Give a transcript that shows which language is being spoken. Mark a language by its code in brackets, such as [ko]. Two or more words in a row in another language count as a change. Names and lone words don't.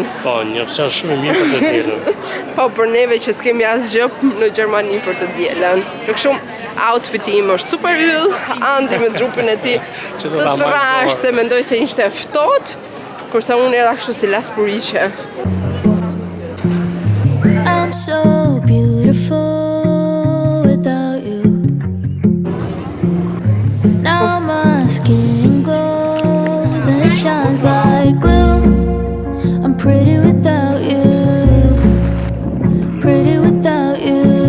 [sq] Po, një opsion shumë i mirë për të dielën. Po, për neve që s'kemi asgjë në Gjermani për të dielën. Që kështu outfiti im është super yll, Andi me trupin e tij të trash se mendoj se ishte ftohtë, kurse unë era kështu si laspuriqe. [en] I'm so beautiful without you. Now my skin glows and it shines like glue. I'm pretty without you. Pretty without you.